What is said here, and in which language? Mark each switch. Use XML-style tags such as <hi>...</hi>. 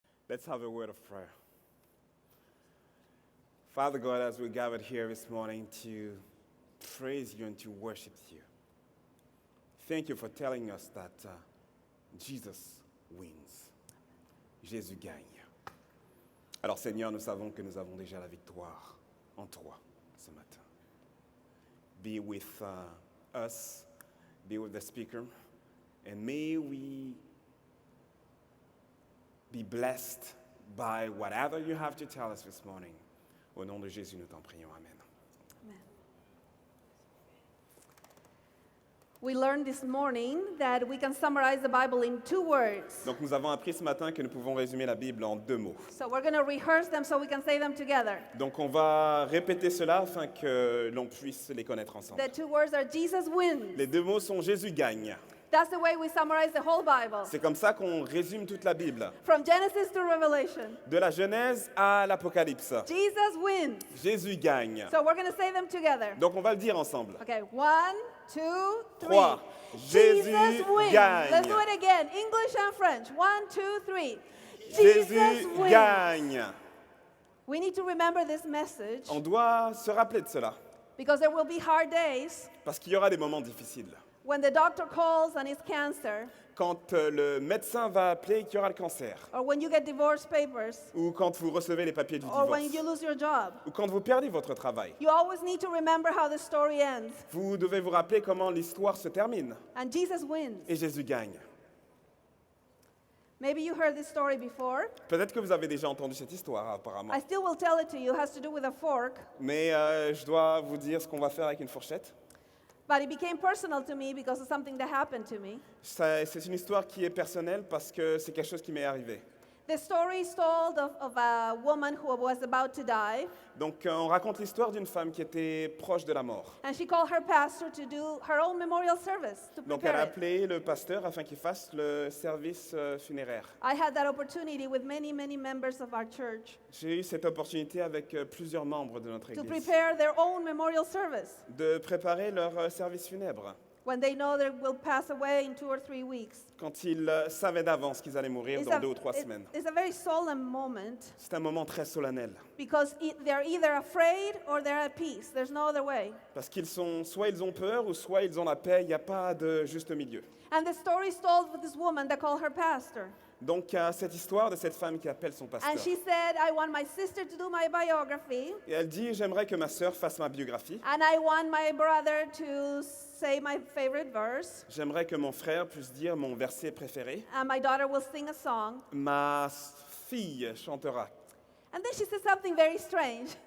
<en>Let's have a word of prayer. Father God, as we gathered here this morning to praise you and to worship you, thank you for telling us that Jesus wins.</en> <fr>Jésus gagne. Alors Seigneur, nous savons que nous avons déjà la victoire en toi ce matin.</fr> <en>Be with us, be with the speaker, and may we be blessed by whatever you have to tell us this morning.</en> <fr>Au nom de Jésus, nous t'en prions. Amen. Amen.</fr> <en>We learned this morning that we can summarize the Bible in 2 words.</en> <fr>Donc nous avons appris ce matin que nous pouvons résumer la Bible en 2 mots.</fr> <en>So we're going to rehearse them so we can say them together.</en> <fr>Donc on va répéter cela afin que l'on puisse les connaître ensemble.</fr> <en>The 2 words are Jesus wins.</en> <fr>Les 2 mots sont Jésus gagne.</fr> <en>That's the way we summarize the whole Bible.</en> <fr>C'est comme ça qu'on résume toute la Bible.</fr> <en>From Genesis to Revelation.</en> <fr>De la Genèse à l'Apocalypse.</fr> <en>Jesus wins.</en> <fr>Jésus gagne.</fr> <en>So we're going to say them together.</en> <fr>Donc on va le dire ensemble.</fr> <en>Okay, 1, 2, 3.</en> <fr>3. Jésus</fr> <en>Jesus wins.</en> <fr>gagne.</fr> <en>Let's do it again. English and French. 1, 2, 3.</en> <fr>Jésus</fr> <en>wins.</en> <fr>gagne.</fr> <en>We need to remember this message</en> <fr>On doit se rappeler de cela.</fr> <en>because there will be hard days</en> <fr>Parce qu'il y aura des moments difficiles.</fr> <en>when the doctor calls and it's cancer,</en> <fr>Quand le médecin va appeler qu'il y aura le cancer.</fr> <en>or when you get divorce papers,</en> <fr>Ou quand vous recevez les papiers du</fr> <en>or when you</en> <fr>divorce.</fr> <en>lose your job.</en> <fr>Ou quand vous perdez votre travail.</fr> <en>You always need to remember how the story ends.</en> <fr>Vous devez vous rappeler comment l'histoire se termine.</fr> <en>And Jesus wins.</en> <fr>Et Jésus gagne.</fr> <en>Maybe you heard this story before.</en> <fr>Peut-être que vous avez déjà entendu cette histoire apparemment.</fr> <en>I still will tell it to you. It has to do with a fork.</en> <fr>Mais je dois vous dire ce qu'on va faire avec une fourchette.</fr> <en>But it became personal to me because of something that happened to me.</en> <fr>C'est une histoire qui est personnelle parce que c'est quelque chose qui m'est arrivé.</fr> <en>The story is told of a woman who was about to die.</en> <fr>Donc on raconte l'histoire d'une femme qui était proche de la mort.</fr> <en>And she called her pastor to do her own memorial service, to</en> <fr>Donc elle a</fr> <en>prepare it.</en> <fr>appelé le pasteur afin qu'il fasse le service funéraire.</fr> <en>I had that opportunity with many, many members of our church</en> <fr>J'ai eu cette opportunité avec plusieurs membres de notre</fr> <en>to</en> <fr>église</fr> <en>prepare their own memorial service</en> <fr>de préparer leur service funèbre</fr> <en>when they know they will pass away in 2 or 3 weeks.</en> <fr>quand ils savaient d'avance qu'ils allaient mourir dans 2 ou 3 semaines.</fr> <en>it's a very solemn moment</en> <fr>C'est un moment très solennel</fr> <en>because they're either afraid or they're at peace. There's no other way.</en> <fr>parce qu'ils sont soit ils ont peur ou soit ils ont la paix, il n'y a pas de juste milieu.</fr> <en>And the story is told with this woman that called her pastor.</en> <fr>Donc il y a cette histoire de cette femme qui appelle son pasteur.</fr> <en>And she said, I want my sister to do my biography,</en> <fr>Et elle dit j'aimerais que ma sœur fasse ma biographie.</fr> <en>and I want my brother to say my favorite verse,</en> <fr>J'aimerais que mon frère puisse dire mon verset préféré.</fr> <en>and my daughter will sing a song.</en> <fr>Ma fille chantera.</fr> <en>And then she said something very strange.</en>